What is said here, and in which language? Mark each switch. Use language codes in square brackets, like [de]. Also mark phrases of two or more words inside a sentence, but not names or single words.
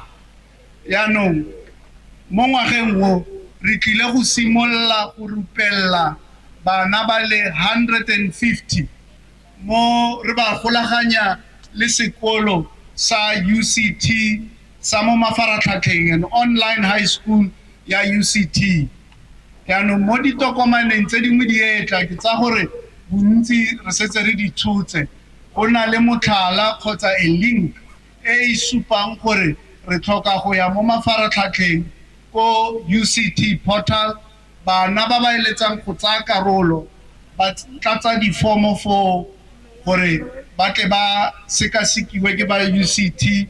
[tn] Yaanong mo ngwageng wo re tlile go simolola go rupella bana ba le 150 mo re ba golaganya le sekolo sa UCT sa mo mafaratlhatlheng [en] an online high school [tn] ya UCT. Yaanong mo ditokomaneng tse dingwe di etla ke tsa gore bontsi re setse re di tshotse go na le motlhala kgotsa [en] a link [tn] e supang gore re tlhoka go ya mo mafaratlhatlheng ko UCT portal bana ba ba eletsang go tsaya karolo ba tlatsa difomo for gore ba tle ba sekasekiwe ke ba UCT.